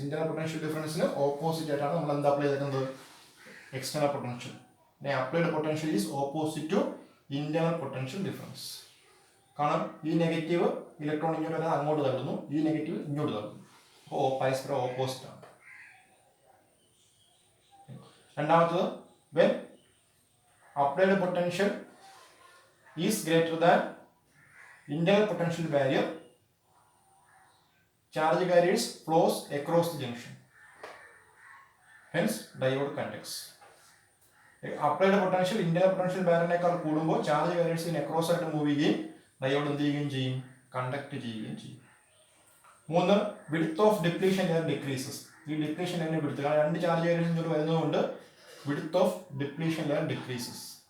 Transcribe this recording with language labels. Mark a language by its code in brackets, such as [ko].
[ml] Internal potential ഡിഫറൻസിന് opposite ആയിട്ടാണ് നമ്മൾ എന്താ അപ്ലൈ ചെയ്തിരിക്കുന്നത്? External potential. [en] Applied potential is opposite to internal potential difference. [ml] കാരണം ഈ നെഗറ്റീവ് ഇലക്ട്രോൺ ഇങ്ങോട്ട് വരാതെ അങ്ങോട്ട് തള്ളുന്നു, ഈ നെഗറ്റീവ് ഇങ്ങോട്ട് തള്ളുന്നു. അപ്പോൾ പരസ്പരം ഓപ്പോസിറ്റ് ആണ്. [en] രണ്ടാമത്തത്, when applied potential is greater than internal potential barrier, charge carriers flows across the junction, hence diode conducts. [ml] Applied potential internal potential ബാരിയറിനേക്കാൾ കൂടുമ്പോൾ ചാർജ് കാരിയേഴ്സിന് അക്രോസ് ആയിട്ട് മൂവ് ചെയ്യുകയും ഡയോഡ് എന്ത് ചെയ്യുകയും ചെയ്യും? കണ്ടക്ട് ചെയ്യുകയും ചെയ്യും. മൂന്ന്, [en] Width of depletion layer decreases. [ml] ഈ ഡിപ്ലീഷൻ ലെയറിന്റെ വിഡ്ത്ത്, കാരണം രണ്ട് ചാർജ് കാരിയേഴ്സ് ഇങ്ങോട്ട് വരുന്നതുകൊണ്ട് [en] Width of depletion layer decreases.